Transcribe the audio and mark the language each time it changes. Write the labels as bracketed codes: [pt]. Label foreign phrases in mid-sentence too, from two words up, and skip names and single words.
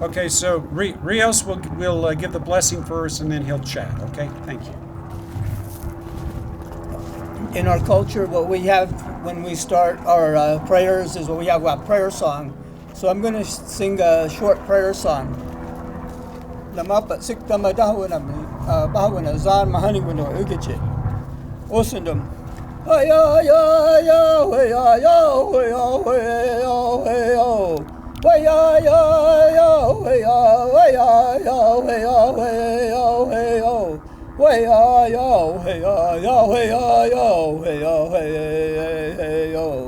[en] Okay, so Rios will give the blessing first, and then he'll chat, okay? Thank you. In our culture, what we have when we start our prayers is what we have a prayer song. So I'm going to sing a short prayer song. Lamapat sik tamadawana bawana zan mahani wano ugichi. Osundum. Haya ya ya ya ya ya ya ya. Waya ya ya ya ya ya ya ya. Waya ya ya ya ya ya ya.